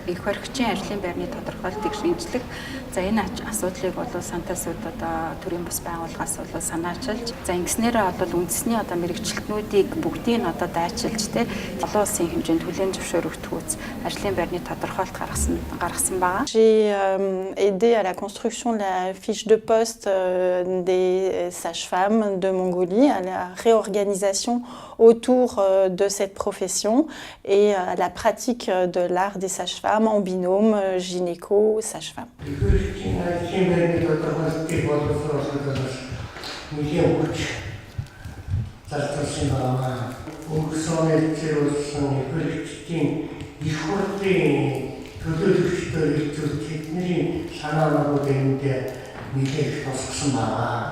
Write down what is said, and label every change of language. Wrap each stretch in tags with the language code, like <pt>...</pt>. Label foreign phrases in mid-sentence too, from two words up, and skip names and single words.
<mn>Их баригчийн ажлын байрны тодорхойлтыг шинжлэх. За энэ асуудлыг бол Санта Сүд одоо төрийн бас байгууллагаас бол санаачилж, за ингэснээрээ одоо үндэсний одоо мэрэгчлэтнүүдийг бүгдийг нь одоо дайчилж олон улсын хэмжээнд хүлээн зөвшөөрөгдөх үз ажлын байрны тодорхойлт гаргасан байгаа.</mn> <fr>J'ai aidé à la construction de la fiche de poste des sages-femmes de Mongolie, à la réorganisation autour de cette profession et à la pratique de l'art des sages-femmes en binôme gynéco-sage-femme.</fr> <mn>төлөөлөгчдөө хэлцүүл тэдний санаанууд эндээ нэлээд тусгсан байна.</mn>